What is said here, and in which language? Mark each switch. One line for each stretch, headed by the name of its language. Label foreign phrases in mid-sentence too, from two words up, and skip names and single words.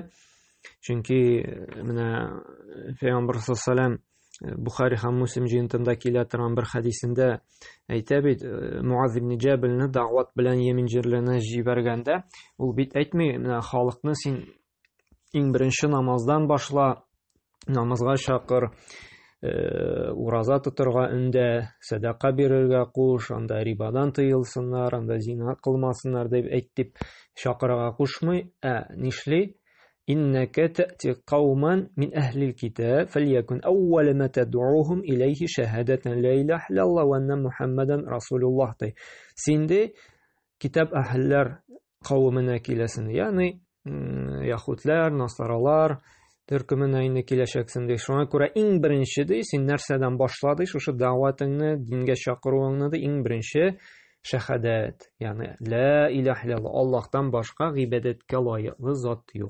Tatar: Чөнки менә Пәйгамбәр саллаллаһу Бухари һәм Муслим җыентында килә торган бер хәдисендә әйтә бит, Муаз ибн Җабалне дәгъват белән Йемен җирләренә җибәргәндә, ул бит әйтми, менә халыкны син иң беренче намаздан башла, намазга чакыр, ураза тотырга өндә, садака бирергә куш, анда рибадан тыелсыннар, анда зина кылмасыннар дип әйтеп чакырырга кушмый, нишли?
Arabic: إنك تأتي قوما من أهل الكتاب فليكن أول ما تدعوهم إليه شهادة لا إله إلا الله وأن محمدا رسول الله.
Tatar: Синде китап әһелләр кавымына киләсен, ягъни яһудлар, насаралар төркеменә инде киләчәксен ди. Шуңа күрә иң беренче ди, син нәрсәдән башлады? Шушы дәгъватыңны, дингә чакыруыңны ди, иң беренче шәһадәт, ягъни
Arabic: لا إله إلا الله,
Tatar: Аллаһтан башка гыйбадәткә лаеклы зат юк.